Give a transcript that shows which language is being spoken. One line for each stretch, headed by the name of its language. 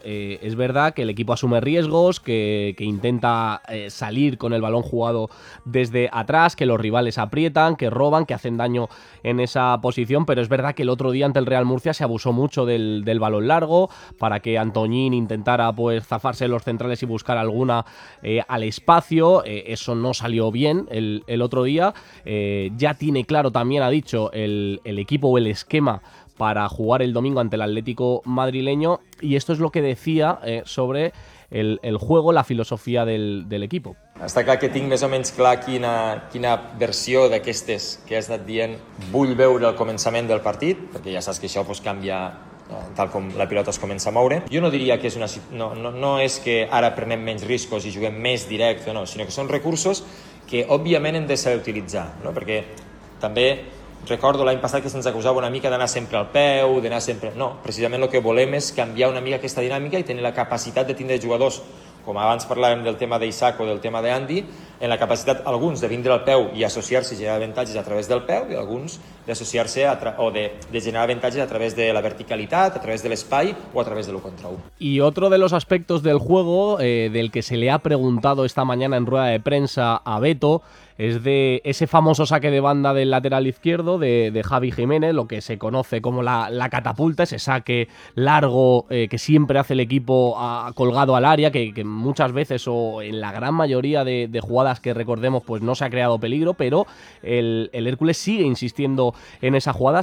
Spanish: Es verdad que el equipo asume riesgos, que intenta salir con el balón jugado desde atrás, que los rivales aprietan, que roban, que hacen daño en esa posición, pero es verdad que el otro día ante el Real Murcia se abusó mucho del balón largo para que Antoñín intentara, pues, zafarse los centrales y buscar alguna al espacio. Eso no salió bien el otro día. Ya tiene claro, también ha dicho, el equipo o el esquema para jugar el domingo ante el Atlético madrileño, y esto es lo que decía sobre el juego, la filosofía del equipo. Hasta acá
Catalan: que tinc més o menys clar quina versió d'aquestes que has estat dient vull veure al començament del partit, perquè ja saps que això, pues, canvia tal com la pilota es comença a moure. Jo no diria que és una no és que ara prenem menys riscos i juguem més directe, no, sinó que són recursos que òbviament hem de saber utilitzar, no? Perquè també recordo l'any passat que se'ns acusava una mica d'anar sempre al peu, d'anar sempre... No, precisament el que volem és canviar una mica aquesta dinàmica i tenir la capacitat de tindre jugadors, com abans parlàvem del tema d'Isaac o del tema d'Andy, en la capacitat, alguns, de vindre al peu i associar-se i generar avantatges a través del peu, i alguns d'associar-se o de generar avantatges a través de la verticalitat, a través de l'espai o a través de lo contra un.
Spanish: Y otro de los aspectos del juego del que se le ha preguntado esta mañana en rueda de prensa a Beto es de ese famoso saque de banda del lateral izquierdo de Javi Jiménez, lo que se conoce como la catapulta, ese saque largo que siempre hace el equipo colgado al área, que muchas veces o en la gran mayoría de jugadas que recordemos pues no se ha creado peligro, pero el Hércules sigue insistiendo en esa jugada.